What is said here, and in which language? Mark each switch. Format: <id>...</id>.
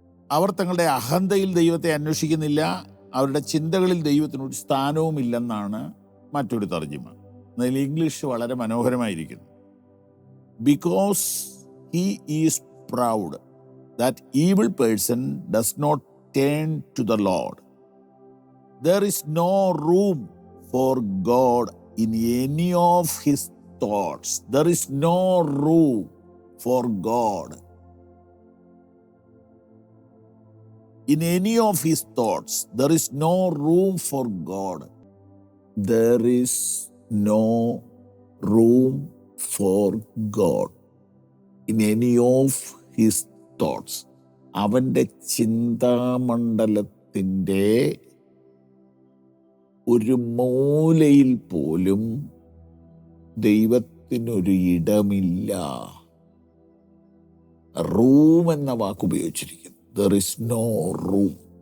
<ml>അവർ തങ്ങളുടെ അഹന്തയിൽ ദൈവത്തെ അന്വേഷിക്കുന്നില്ല, അവരുടെ ചിന്തകളിൽ ദൈവത്തിനൊരു സ്ഥാനവും ഇല്ലെന്നാണ് മറ്റൊരു തർജ്ജിമ. അതിൽ ഇംഗ്ലീഷ് വളരെ മനോഹരമായിരിക്കുന്നു.</ml> <en>Because he is proud, that evil person does not turn to the Lord. There is no room for God in any of his thoughts. There is no room for God in any of his thoughts. There is no room for God. There is no room for God in any of his thoughts.</en> <ml>അവൻ്റെ ചിന്താമണ്ഡലത്തിൻ്റെ ഒരു മൂലയിൽ പോലും ദൈവത്തിനൊരു ഇടമില്ല.</ml> <en>room</en> <ml>എന്ന വാക്ക് ഉപയോഗിച്ചിരിക്കുന്നു.</ml> <en>There is no room.</en>